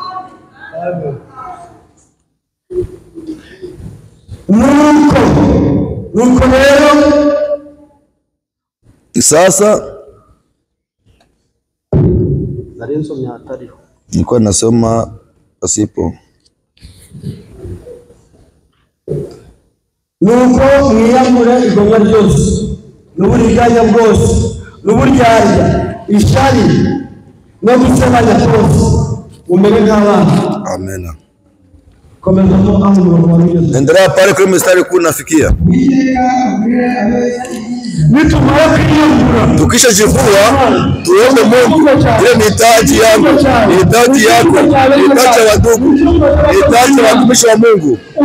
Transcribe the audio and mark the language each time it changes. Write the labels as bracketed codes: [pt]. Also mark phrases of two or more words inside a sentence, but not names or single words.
[sw] Nuko leo sasa nilikuwa nasoma pasipo. [rw] Nuko mwiyamure igomwa ryose n'uburiganya bwose n'uburyarya ishari no gusebanya kose umere nk'abana. Amen. [sw] Endelea pale kwenye mstari kuu nafikia. Tukisha jivua tuombe Mungu, ile ni hitaji yangu, ni hitaji yako, ni hitaji ya wadugu, ni hitaji ya watumishi wa Mungu.